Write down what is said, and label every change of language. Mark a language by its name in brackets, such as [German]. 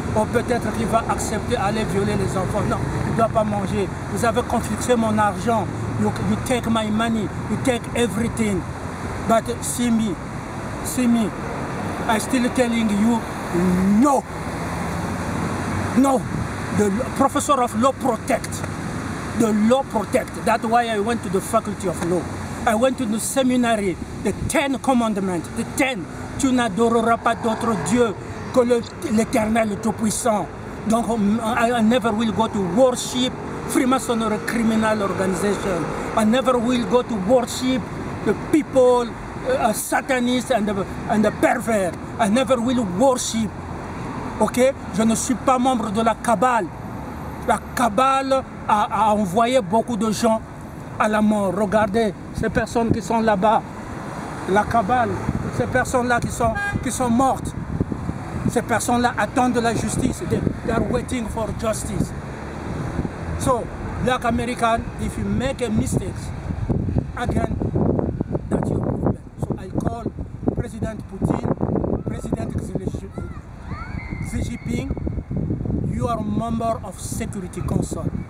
[French] Ou peut-être qu'il va accepter d'aller violer les enfants. Non, il ne doit pas manger. Vous avez confisqué mon argent. [English] You take my money. You take everything. But see me. I'm still telling you, No. No. The professor of law protect. The law protect. That's why I went to the faculty of law. I went to the seminary, the 10 commandments, the 10. [French] Tu n'adoreras pas d'autre Dieu que l'Éternel Tout-Puissant. [English] Donc, I never will go to worship Freemasonry criminal organization. I never will go to worship the people, Satanists and the pervert. I never will worship. Ok? [French] Je ne suis pas membre de la Kabbale. La Kabbale a envoyé beaucoup de gens à la mort. Regardez ces personnes qui sont là-bas. La Kabbale, ces personnes-là qui sont mortes. Ces personnes-là attendent la justice. [English] They are waiting for justice. So, Black American, if you make a mistake, again, that's your problem. So I call President Putin, President Xi Jinping, you are a member of Security Council.